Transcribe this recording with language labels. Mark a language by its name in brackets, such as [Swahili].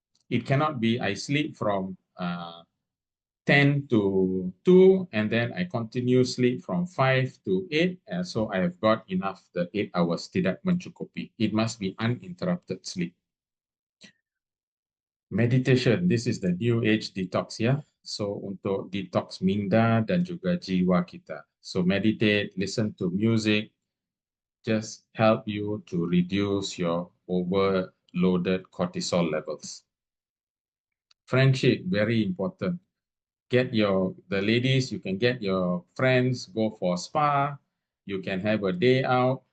[English] It cannot be I sleep from 10 to 2 and then I continue sleep from 5 to 8, and so I have got enough the 8 hours, [Malay] tidak mencukupi. [English] It must be uninterrupted sleep. Meditation, this is the new age detox ya. [Malay] So untuk detox minda dan juga jiwa kita. [English] So meditate, listen to music, just help you to reduce your overloaded cortisol levels. Friendship, very important. Get the ladies, you can get your friends, go for spa, you can have a day out.